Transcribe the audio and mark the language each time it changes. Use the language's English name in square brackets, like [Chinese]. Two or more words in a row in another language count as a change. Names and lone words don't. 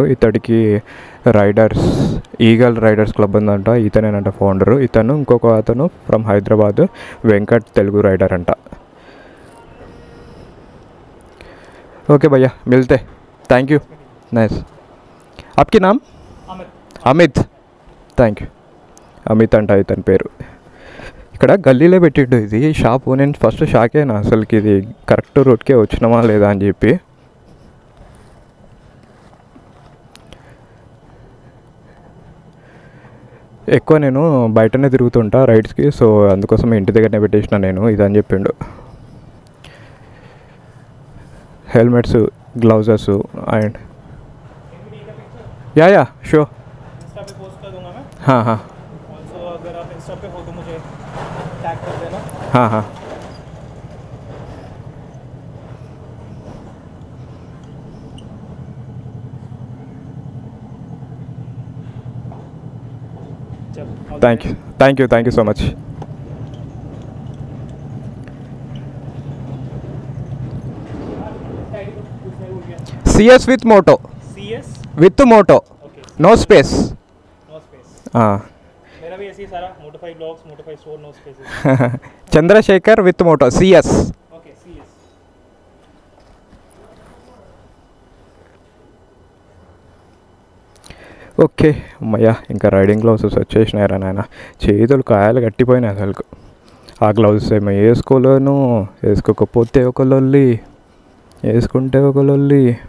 [Telugu] ఇతడికి రైడర్స్, ఈగల్ రైడర్స్ క్లబ్ ఉందంట. ఇతనేనంట ఫౌండరు. ఇతను ఇంకొక అతను ఫ్రమ్ హైదరాబాద్, వెంకట్ తెలుగు రైడర్ అంట. [Hindi] ओके भैया, मिलते. [English] Thank you. Nice. [Hindi] आपकी नाम? [English] Amit. Thank you. [Telugu] అమిత్ అంట ఇతని పేరు. ఇక్కడ గల్లీలో పెట్టిండు ఇది షాపు. నేను [English] first shock [Telugu] అయినా అసలుకి ఇది కరెక్ట్ రూట్కే వచ్చినామా లేదా అని చెప్పి. ఎక్కువ నేను బయటనే తిరుగుతుంటా రైడ్స్కి, సో అందుకోసం ఇంటి దగ్గరనే పెట్టేసిన నేను ఇదని చెప్పిండు. [English] Helmets, gloves and ya show [Hindi] हाँ हाँ ऑल्सो अगर आप इंस्टा पे हो तो मुझे टैग कर देना। हाँ हाँ जब [English] Thank you so much. CS with moto. CS With moto. ओके, No space. No space. [Hindi] हाँ मेरा भी ऐसे ही सारा मोटोफाई ब्लॉग्स, मोटोफाई स्टोर, [English] no spaces. चंद्रशेखर with moto. CS. ओके, CS। [Telugu] ఓకే అమ్మయ్య, ఇంకా [English] riding gloves [Telugu] వచ్చేసినాయిరా నాయన. చేతులు కాయలు కట్టిపోయినాయి అసలు. ఆ గ్లౌసెస్ ఏమో వేసుకోలేను, వేసుకోకపోతే ఒక లొల్లి, వేసుకుంటే ఒక లొల్లి.